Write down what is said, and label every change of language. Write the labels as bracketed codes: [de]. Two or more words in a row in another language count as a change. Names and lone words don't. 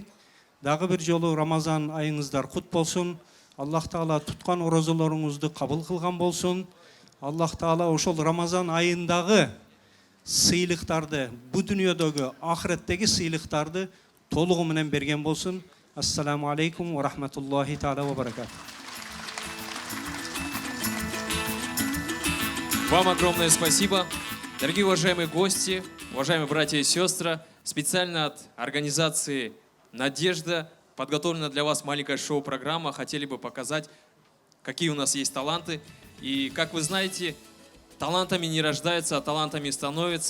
[ky] Дагы бир жолу Рамазан айыңыздар кут болсун. Аллах Таала туткан орозолоруңузду кабыл кылган болсун. Аллах Таала ошол Рамазан айындагы сыйлыктарды, бу дүйнөдөгү, ахиреттеги сыйлыктарды толугу менен берген болсун. [ar] السلام عليكم ورحمة الله تعالى وبركاته. [ru] Вам огромное спасибо. Дорогие уважаемые гости, уважаемые братья и сестры, специально от организации «Надежда» подготовлена для вас маленькая шоу-программа. Хотели бы показать, какие у нас есть таланты. И, как вы знаете, талантами не рождаются, а талантами становятся.